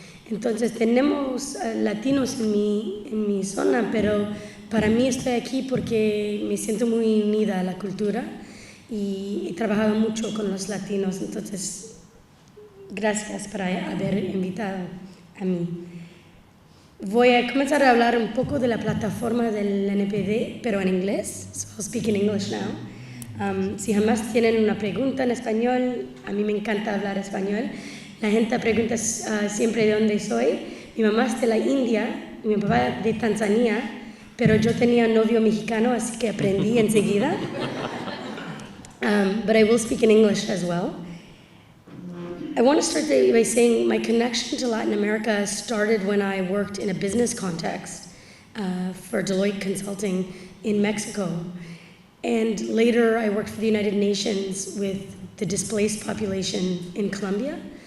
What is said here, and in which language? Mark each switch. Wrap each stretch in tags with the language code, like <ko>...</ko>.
<es>Entonces tenemos latinos en mi zona, pero para mí estoy aquí porque me siento muy unida a la cultura y he trabajado mucho con los latinos. Entonces, gracias por haber invitado a mí. Voy a comenzar a hablar un poco de la plataforma del NPD, pero en inglés.</es> <en>So I'll speak in English now.</en> <es>Si jamás tienen una pregunta en español, a mí me encanta hablar español. La gente pregunta siempre de dónde soy. Mi mamá es de la India y mi papá de Tanzania, pero yo tenía un novio mexicano, así que aprendí enseguida.</es> <en>But I will speak in English as well. I want to start by saying my connection to Latin America started when I worked in a business context for Deloitte Consulting in Mexico. And later I worked for the United Nations with the displaced population in Colombia.</en>